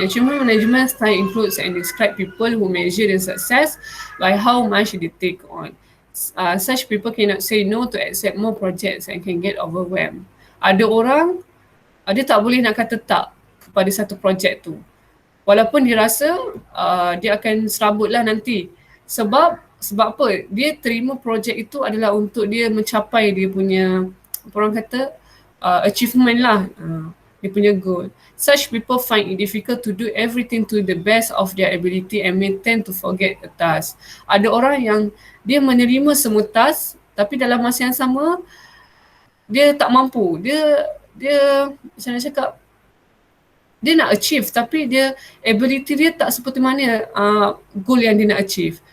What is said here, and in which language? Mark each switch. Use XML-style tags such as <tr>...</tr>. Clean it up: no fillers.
<en>Achievement management style includes and describe people who measure their success by how much they take on. such people cannot say no to accept more projects and can get overwhelmed.</en> <ms>Ada orang, dia tak boleh nak kata tak kepada satu projek tu. Walaupun dia rasa dia akan serabutlah nanti. Sebab apa? Dia terima projek itu adalah untuk dia mencapai dia punya, apa orang kata, achievement lah. Dia punya goal.</ms> <en>Such people find it difficult to do everything to the best of their ability and may tend to forget a task.</en> <ms>Ada orang yang dia menerima semua task tapi dalam masa yang sama dia tak mampu. Dia macam mana cakap, dia nak achieve tapi dia ability dia tak seperti mana goal yang dia nak achieve.</ms>